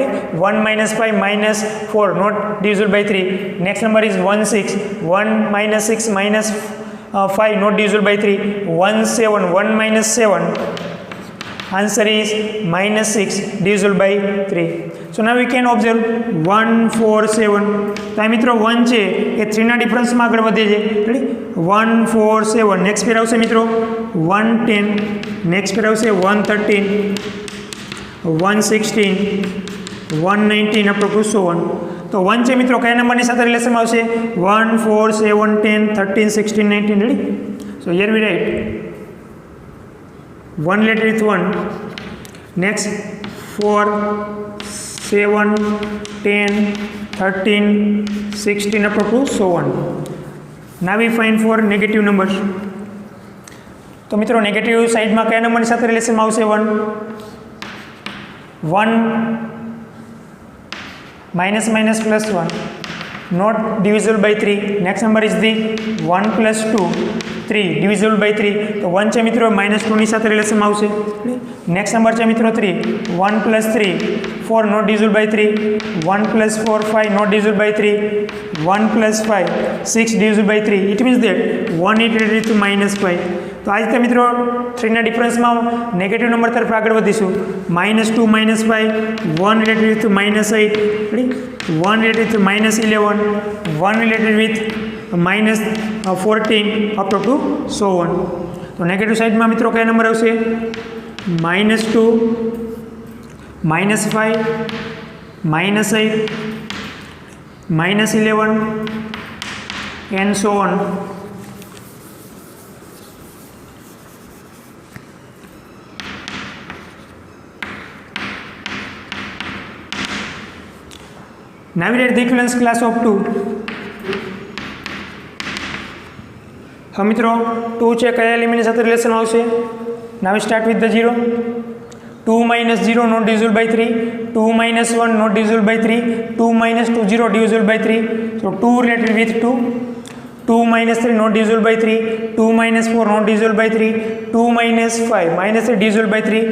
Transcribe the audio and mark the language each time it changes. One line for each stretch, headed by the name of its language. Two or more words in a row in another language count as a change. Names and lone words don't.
English: 1 minus 5 minus 4 not divisible by 3. Next number is 1 6. 1 minus 6 minus 5 not divisible by 3. 1 7. 1 minus 7. Answer is -6 divisible by 3. So now we can observe 1 4 7.
Gujarati: તો આ મિત્રો 1 છે એ 3 ના ડિફરન્સમાં આગળ વધે છે રેડી. 1 4 7.
English: next pair
Gujarati: આવશે મિત્રો 1 10.
English: next pair
Gujarati: આવશે 1 13, 1 16, 1 19
English: up to so on.
Gujarati: તો 1 છે મિત્રો કયા નંબરની સાથે રિલેશનમાં આવશે 1 4 7 10 13 16 19, રેડી.
English: So here we write 1 related with 1. Next 4 7 10 13 16 up to so on. Now we find for negative numbers.
Gujarati: તો મિત્રો નેગેટિવ સાઈડમાં કયા નંબરની સાથે રિલેશનમાં આવશે
English: 1 minus minus plus 1 not divisible by 3. Next number is the 1 plus 2 3 divisible by 3.
Gujarati: તો 1 છે મિત્રો -2 ની સાથે રિલેશનમાં આવશે.
English: next number
Gujarati: છે મિત્રો 3.
English: 1 plus 3 4 not divisible by 3. 1 plus 4 5 not divisible by 3. 1 plus 5 6 divisible by 3. It means that 1 is related to -5.
Gujarati: તો આ રીતે મિત્રો 3 ના ડિફરન્સમાં નેગેટિવ નંબર તરફ આગળ વધીશું.
English: -2 -5 1 related with -8, ready? 1 related with -11, 1 related with -14 up to so on.
Gujarati: તો નેગેટિવ સાઈડમાં મિત્રો કયા નંબર આવશે -2 -5 -8 -11
English: and so on. Now we write the equivalence class of 2.
Gujarati: હવે મિત્રો 2 છે કયા એલિમેન્ટની સાથે રિલેશન આવશે.
English: Now we start with the 0. 2 minus 0 not divisible by 3. 2 minus 1 not divisible by 3. 2 minus 2 0 divisible by 3. So 2 related with 2. 2 minus 3 not divisible by 3. 2 minus 4 not divisible by 3. 2 minus 5 minus 3 divisible by 3.